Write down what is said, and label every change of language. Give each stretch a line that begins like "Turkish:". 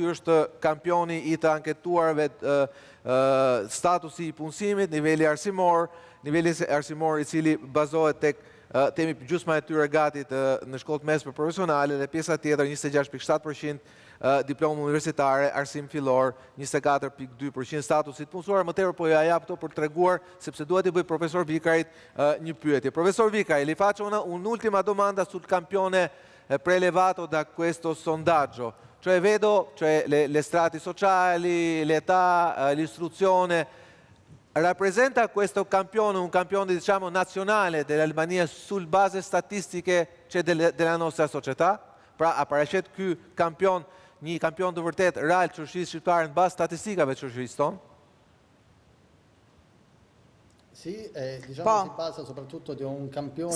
Albanian: Ky është kampioni i të anketuarve statusi i punësimit, niveli arsimor i cili bazohet tek temi gjysma e tyre gati në shkollat mesme profesionale dhe pjesa tjetër 26.7%, diplomë universitare, arsim fillor, 24.2%, statusit punësuar. Më tepër po ja jap këto për treguar sepse dua t'i bëj profesor Vikarit një pyetje.
Italian: Professor Vicari, li faccio un'ultima domanda sul campione prelevato da questo sondaggio. Cioè vedo le strati sociali, l'età, l'istruzione. Rappresenta questo campione un campione diciamo nazionale dell'Albania sul base statistiche della nostra società?
Albanian: Pra aparaqet ky kampion, një kampion të vërtet real shoqërisë shqiptare në bazë statistikave të shoqërisë tonë?
Italian: Sì, diciamo si basa soprattutto di un campione